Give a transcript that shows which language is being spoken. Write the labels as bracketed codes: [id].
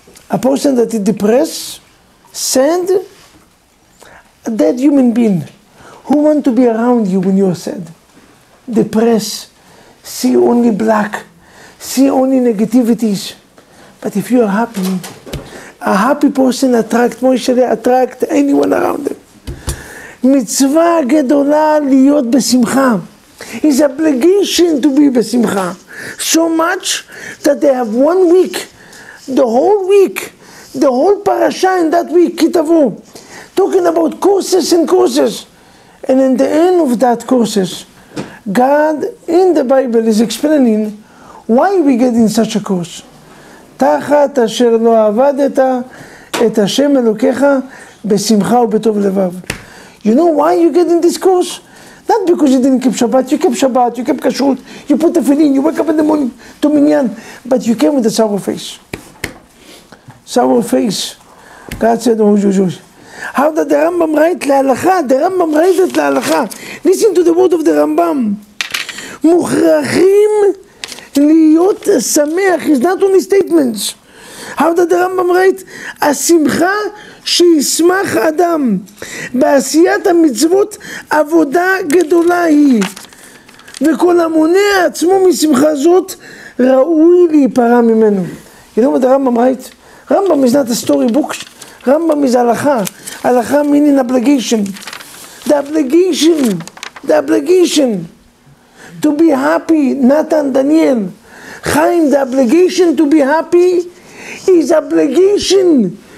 [en] A person that is depressed, sad, a dead human being. Who want to be around you when you are sad, depressed, see only black, see only negativities. But if you are happy, a happy person attract anyone around them. [he] מצווה גדולה להיות בשמחה. [en] It's obligation to be בשמחה. So much that they have 1 week, the whole parasha in that week, Kitavu, talking about courses and courses. And in the end of that courses, God in the Bible is explaining why we get in such a course. [he] תחת אשר לא עבדת את השם אלוקיך בשמחה ובטוב לבב. [en] You know why you get in this course? Not because you didn't keep Shabbat, you kept kashrut, you put the tefillin, you wake up in the morning to minyan, but you came with a sour face. Sour face. God said, oh, how did the Rambam write להלכה? The Rambam write it להלכה. Listen to the word of the Rambam. [he] מוכרחים להיות שמח [en] is not only statements. How did the Rambam write? [he] השמחה שישמח אדם בעשיית המצוות עבודה גדולה היא, וכל המונע עצמו משמחה זאת ראוי להיפרע ממנו. [en] You know what the Rambam write? Rambam is not a storybook. Rambam is הלכה. הלכה meaning obligation. The obligation to be happy. Nathan, Daniel, Chaim, the obligation to be happy is obligation.